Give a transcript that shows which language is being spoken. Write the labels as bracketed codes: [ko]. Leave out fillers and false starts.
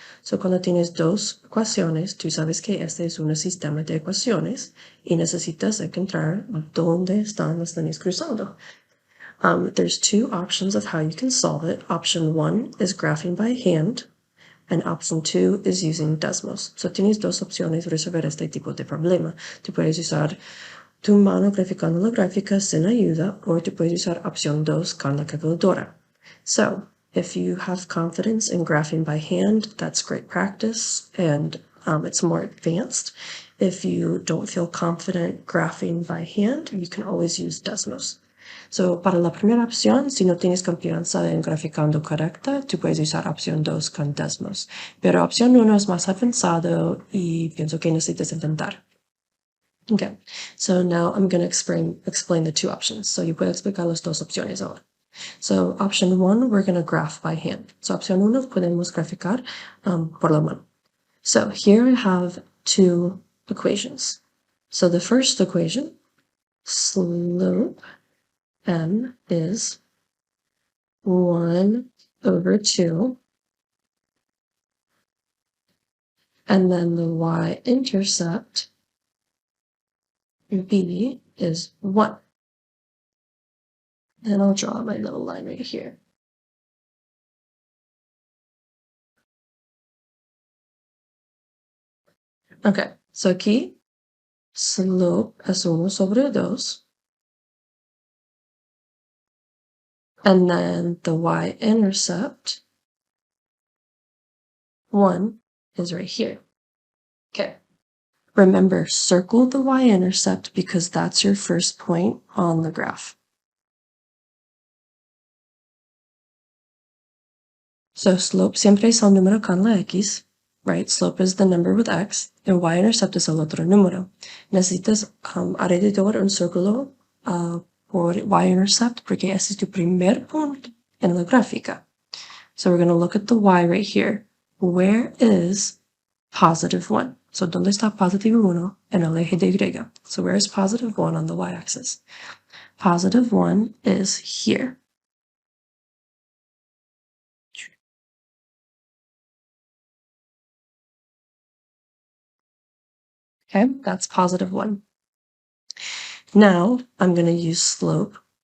[es] So cuando tienes dos ecuaciones, tú sabes que este es un sistema de ecuaciones y necesitas encontrar dónde están las líneas cruzando. [en] There's two options of how you can solve it. Option 1 is graphing by hand, and option 2 is using Desmos. [es] So tienes dos opciones de resolver este tipo de problema. Tú puedes usar tu mano graficando la gráfica sin ayuda, o tú puedes usar opción 2 con la calculadora. [en] So if you have confidence in graphing by hand, that's great practice, and it's more advanced. If you don't feel confident graphing by hand, you can always use Desmos. [es] So, para la primera opción, si no tienes confianza en graficando correcta, tú puedes usar opción 2 con Desmos. Pero opción 1 es más avanzado y pienso que necesitas intentar. [en] Okay, so now I'm going to explain the two options. [es] So, yo puedo explicar las dos opciones ahora. [en] So, option 1, we're going to graph by hand. [es] So, opción 1, podemos graficar por la mano. [en] So, here I have two equations. So, the first equation, slope m is 1/2, and then the y-intercept, b, is 1. And I'll draw my little line right here. [es] Okay, so aquí slope es 1 sobre 2. [en] And then the y-intercept, 1, is right here. Okay. Remember, circle the y-intercept because that's your first point on the graph. [es] So slope siempre es el número con la x, [en] right? Slope is the number with x, and [es] y-intercept es el otro número. Necesitas alrededor un círculo por y-intercept porque ese es tu primer punto en la gráfica. [en] So we're going to look at the y right here. Where is positive 1? [es] So, ¿dónde está positivo 1 en el eje de Y? [en] So, where is positive 1 on the y-axis? Positive 1 is here. Okay, that's positive 1. Now, I'm going to use slope.